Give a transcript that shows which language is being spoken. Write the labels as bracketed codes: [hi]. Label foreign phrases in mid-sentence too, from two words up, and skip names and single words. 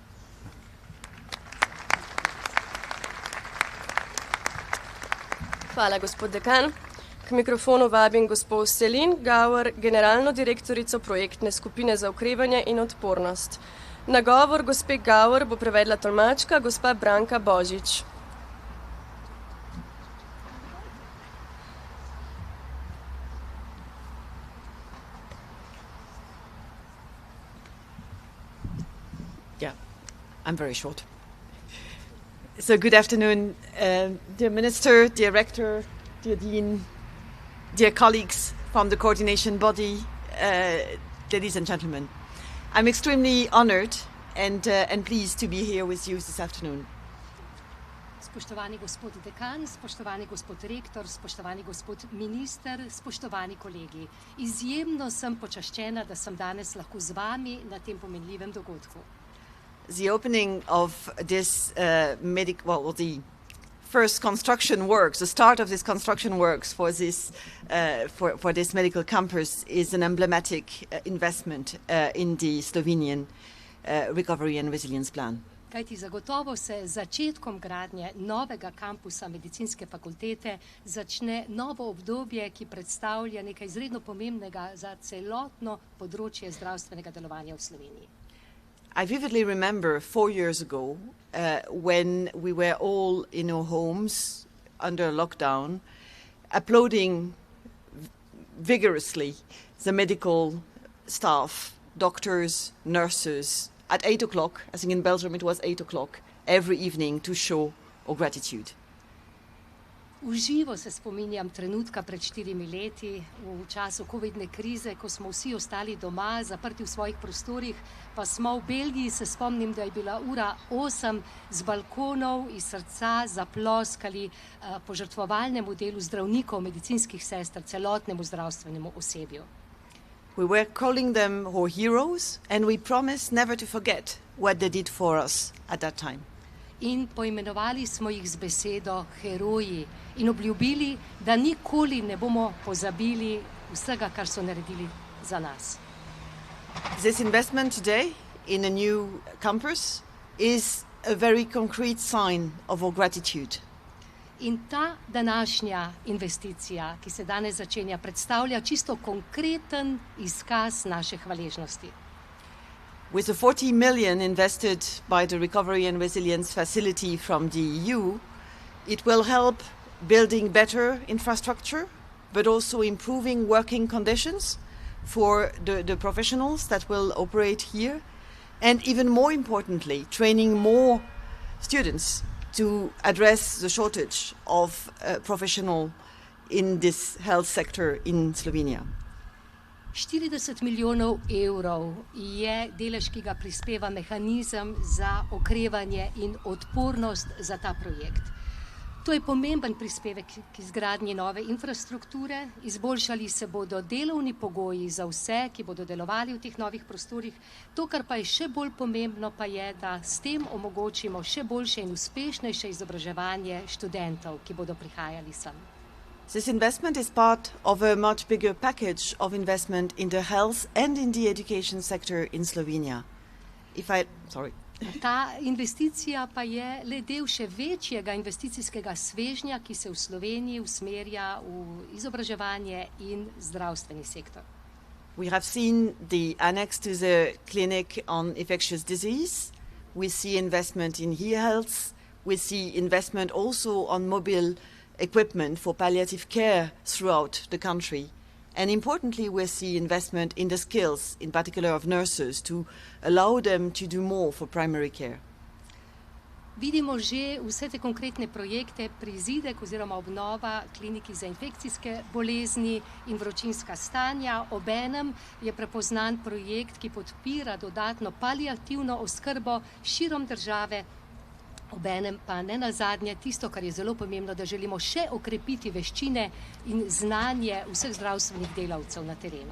[sl] Hvala, gospod dekan. K mikrofonu vabim gospod Selin Gauer, generalno direktorico projektne skupine za okrevanje in odpornost. Nagovor gospe Gauer bo prevedla tolmačka gospa Branka Božič. [en] Yeah, I'm very short. So good afternoon, dear Minister, dear Rector, dear Dean, dear colleagues from the coordination body, ladies and gentlemen. I'm extremely honored and pleased to be here with you this afternoon. [sl] Spoštovani gospod dekan, spoštovani gospod rektor, spoštovani gospod minister, spoštovani kolegi. Izjemno sem počaščena, da sem danes lahko z vami na tem pomenljivem dogodku. [en] The opening of this the first construction works, the start of this construction works for this medical campus is an emblematic investment in the Slovenian recovery and resilience plan. [sl] Kajti zagotovo se začetkom gradnje novega kampusa medicinske fakultete začne novo obdobje, ki predstavlja nekaj izredno pomembnega za celotno področje zdravstvenega delovanja v Sloveniji. [en] I vividly remember 4 years ago when we were all in our homes under lockdown, applauding vigorously the medical staff, doctors, nurses, at 8 o'clock, I think in Belgium it was 8 o'clock, every evening to show our gratitude. [sl] V živo se spominjam trenutka pred 4 leti, v času covidne krize, ko smo vsi ostali doma, zaprti v svojih prostorih, pa smo v Belgiji, se spomnim, da je bila ura 8, z balkonov iz srca zaploskali požrtvovalnemu delu zdravnikov, medicinskih sester, celotnemu zdravstvenemu osebju. [en] We were calling them our heroes and we promised never to forget what they did for us at that time. [sl] In poimenovali smo jih z besedo heroji in obljubili, da nikoli ne bomo pozabili vsega, kar so naredili za nas. [en] This investment today in a new campus is a very concrete sign of our gratitude. [sl] In ta današnja investicija, ki se danes začenja, predstavlja čisto konkreten izkaz naše hvaležnosti. [en] With the 40 million invested by the Recovery and Resilience Facility from the EU, it will help building better infrastructure, but also improving working conditions for the professionals that will operate here, and even more importantly, training more students to address the shortage of professionals in this health sector in Slovenia. [sl] 40 milijonov evrov je delež, ki ga prispeva mehanizem za okrevanje in odpornost za ta projekt. To je pomemben prispevek k izgradnji nove infrastrukture, izboljšali se bodo delovni pogoji za vse, ki bodo delovali v teh novih prostorih. To, kar pa je še bolj pomembno, pa je, da s tem omogočimo še boljše in uspešnejše izobraževanje študentov, ki bodo prihajali sem. [en] This investment is part of a much bigger package of investment in the health and in the education sector in Slovenia. [sl] Ta investicija pa je le del še večjega investicijskega svežnja, ki se v Sloveniji usmerja v izobraževanje in zdravstveni sektor. [en] We have seen the annex to the clinic on infectious disease. We see investment in e-health. We see investment also on mobile equipment for palliative care throughout the country. And importantly, we see investment in the skills, in particular of nurses, to allow them to do more for primary care. [sl] Vidimo že vse te konkretne projekte, prizidek oziroma obnova kliniki za infekcijske bolezni in vročinska stanja. Obenem je prepoznan projekt, ki podpira dodatno paliativno oskrbo širom države. Obenem pa ne nazadnje tisto, kar je zelo pomembno, da želimo še okrepiti veščine in znanje vseh zdravstvenih delavcev na terenu.